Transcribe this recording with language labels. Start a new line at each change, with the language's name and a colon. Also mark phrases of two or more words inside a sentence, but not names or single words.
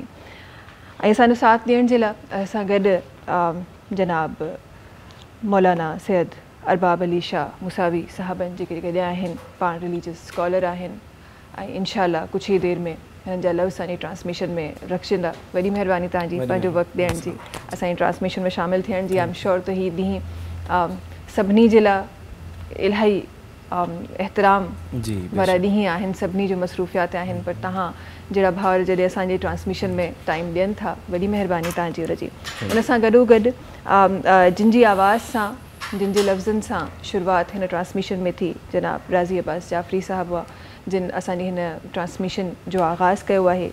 Sindhi: ۽ اسانجو ساٿ ڏيڻ جي لاءِ اسان گڏ جناب مولانا سيد ارباب علي شاهه موسوي صاحبن جيڪي گڏيا آهن، پاڻ
English: religious scholar
Sindhi: آهن ۽
Arabic: إن شاء الله
Sindhi: ڪجهه ئي دير ۾ هنن جا لفظ اسانجي ٽرانسميشن ۾ رکجندا. وڏي مهرباني توهانجي پنهنجو وقت ڏيڻ جي، اسانجي ٽرانسميشن ۾ شامل ٿيڻ جي.
English: I am sure
Sindhi: ته هي ڏينهن سڀني جي لاءِ الاهي احترام وارا ڏينهن آهن، سڀني جو مصروفيات آهن، پر توهان جهڙا ڀائر جڏهن اسانجي ٽرانسميشن ۾ ٽائيم ڏين ٿا، وڏي مهرباني توهانجي انجي. ان سان گڏوگڏ جن جي آواز سان، جن جي لفظن سان شروعات هن ٽرانسميشن ۾ ٿي، جناب راضي عباس جعفري صاحب هئا جن اسانجي هن ٽرانسميشن جو آغاز ڪيو آهي.